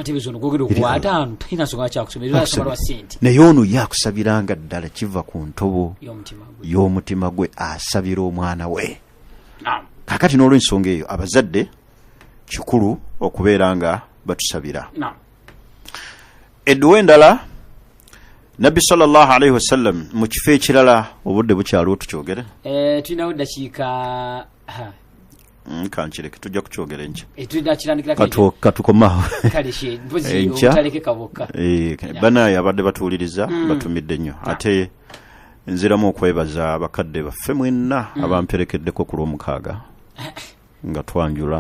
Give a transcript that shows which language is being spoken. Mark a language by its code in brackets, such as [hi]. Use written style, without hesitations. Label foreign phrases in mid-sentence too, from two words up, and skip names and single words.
[lg] naye ono ye akusabiranga ddala kiva ku ntobo y'omutima gwe asabira omwana we kakati n'olwensonga eyo abazadde kikulu okubeera nga batusabira edduwa endala nabbi [ar] صلى الله عليه وسلم [lg] mu kifo ekirala obudde bukyaliwo tukyogere tulinawo dakiika kankireke tujja kukyogera enkya katukomawo banaye abadde batuwuliriza batumidde nnyo ate nziramu okwebaza abakadde baffe mwenna abamperekeddeko ku lw'omukaaga nga twanjula